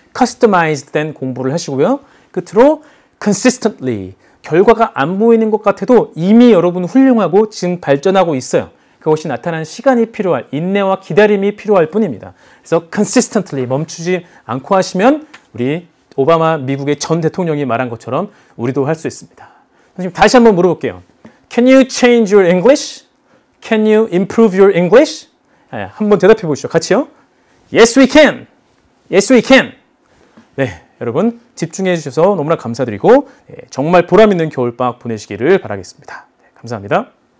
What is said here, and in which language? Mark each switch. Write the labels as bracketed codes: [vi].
[ko] customized 된 공부를 하시고요. 끝으로 consistently, 결과가 안 보이는 것 같아도 이미 여러분 훌륭하고 지금 발전하고 있어요. 그것이 나타나는 시간이 필요할, 인내와 기다림이 필요할 뿐입니다. 그래서 consistently 멈추지 않고 하시면 우리 오바마 미국의 전 대통령이 말한 것처럼 우리도 할 수 있습니다. 선생님 다시 한번 물어볼게요. [en] Can you change your English? Can you improve your English? [ko] 한번 대답해 보시죠. 같이요. [en] Yes, we can. Yes, we can. [ko] 네, 여러분 집중해 주셔서 너무나 감사드리고 정말 보람 있는 겨울방학 보내시기를 바라겠습니다. 감사합니다.